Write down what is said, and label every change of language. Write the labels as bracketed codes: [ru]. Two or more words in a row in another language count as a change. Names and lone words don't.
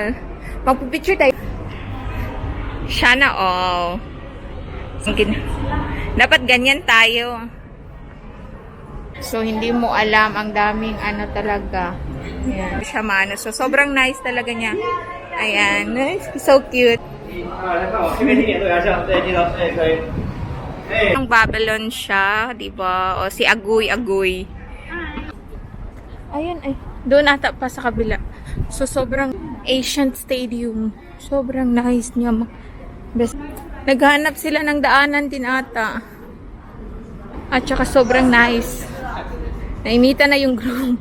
[tl] Magpipicture tayo. [en] Sana all. [tl] Dapat ganyan tayo. So, hindi mo alam ang daming ano talaga. Ayan. Shamano. So, sobrang nice talaga niya. [en] Ayan. So cute. [zh] 这边地点对啊，是啊，对，记得，对，可以。哎， [tl] Ang Babylon siya, di ba? O si Agoy, Agoy. Ayun, ay. Doon ata pa sa kabila. So, sobrang [en] ancient stadium. [tl] Sobrang nice niya. Best. Naghanap sila ng daanan din ata. At saka sobrang nice. Naimita na yung groom.